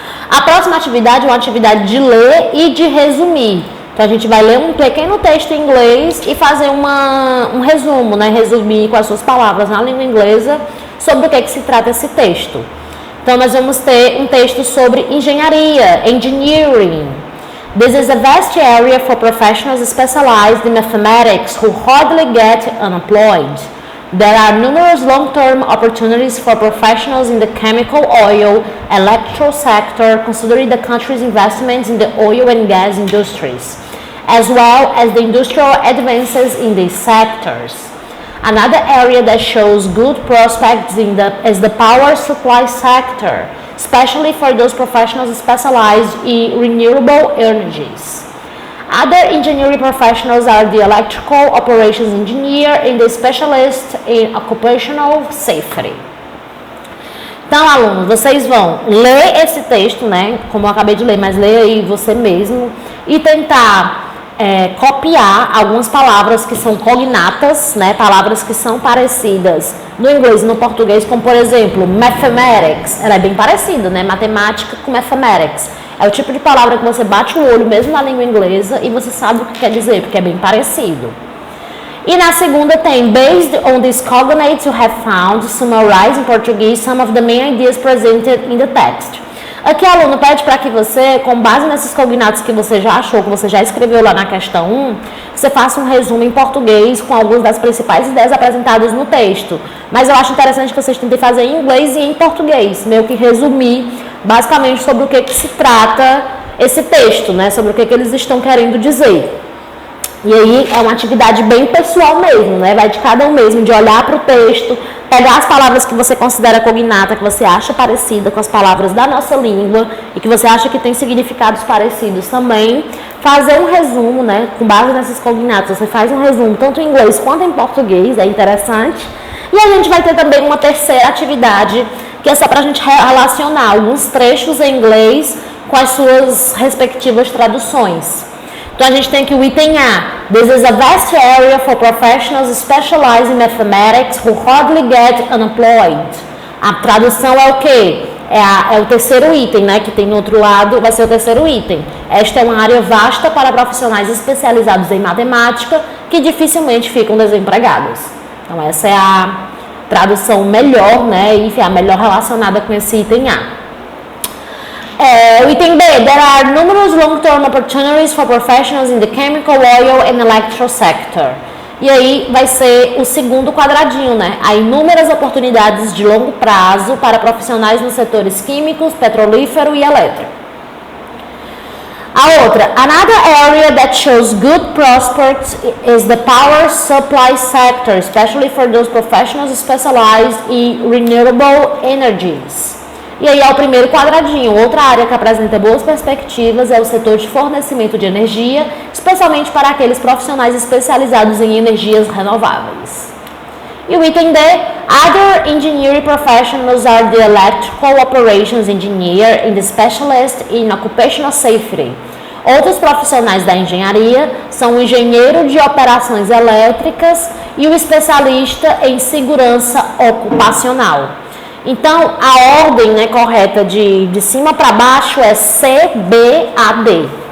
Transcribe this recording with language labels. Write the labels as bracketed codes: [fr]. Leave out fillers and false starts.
[pt] A próxima atividade é uma atividade de ler e de resumir. Então, a gente vai ler um pequeno texto em inglês e fazer um resumo, né? Resumir com as suas palavras na língua inglesa sobre o que se trata esse texto. Então, nós vamos ter um texto sobre engenharia, engineering. [en] This is a vast area for professionals specialized in mathematics who hardly get unemployed. There are numerous long-term opportunities for professionals in the chemical, oil, electrical sector, considering the country's investments in the oil and gas industries, as well as the industrial advances in these sectors. Another area that shows good prospects is the power supply sector, especially for those professionals specialized in renewable energies. Other engineering professionals are the electrical operations engineer and the specialist in occupational safety. [pt] Então, alunos, vocês vão ler esse texto, né? Como eu acabei de ler, mas leia aí você mesmo e tentar copiar algumas palavras que são cognatas, né? Palavras que são parecidas no inglês e no português, como por exemplo, mathematics. Ela é bem parecida, né? Matemática com mathematics. É o tipo de palavra que você bate o olho mesmo na língua inglesa e você sabe o que quer dizer, porque é bem parecido. E na segunda tem, [en] based on these cognates you have found, summarize in Portuguese some of the main ideas presented in the text. [pt] Aqui, aluno, pede para que você, com base nesses cognatos que você já achou, que você já escreveu lá na questão 1, você faça um resumo em português com algumas das principais ideias apresentadas no texto. Mas eu acho interessante que vocês tentem fazer em inglês e em português, meio que resumir basicamente sobre o que se trata esse texto, né? Sobre o que eles estão querendo dizer. E aí é uma atividade bem pessoal mesmo, né? Vai de cada um mesmo, de olhar para o texto, pegar as palavras que você considera cognata, que você acha parecida com as palavras da nossa língua e que você acha que tem significados parecidos também, fazer um resumo, né? Com base nesses cognatos, você faz um resumo tanto em inglês quanto em português, é interessante. E a gente vai ter também uma terceira atividade, que é só para a gente relacionar alguns trechos em inglês com as suas respectivas traduções. Então, a gente tem aqui o item A. [en] This is a vast area for professionals specialized in mathematics who hardly get unemployed. [pt] A tradução é o quê? É o terceiro item, né? Que tem no outro lado, vai ser o terceiro item. Esta é uma área vasta para profissionais especializados em matemática que dificilmente ficam desempregados. Então, essa é a tradução melhor, né? Enfim, a melhor relacionada com esse item A. O item B, [en] there are numerous long-term opportunities for professionals in the chemical, oil and electrical sector. [pt] E aí vai ser o segundo quadradinho, né? Há inúmeras oportunidades de longo prazo para profissionais nos setores químicos, petrolífero e elétrico. A outra, [en] another area that shows good prospects is the power supply sector, especially for those professionals specialized in renewable energies. [pt] E aí é o primeiro quadradinho. Outra área que apresenta boas perspectivas é o setor de fornecimento de energia, especialmente para aqueles profissionais especializados em energias renováveis. E o item D, [en] other engineering professionals are the electrical operations engineer and the specialist in occupational safety. [pt] Outros profissionais da engenharia são o engenheiro de operações elétricas e o especialista em segurança ocupacional. Então, a ordem, né, correta de cima para baixo é C, B, A, D.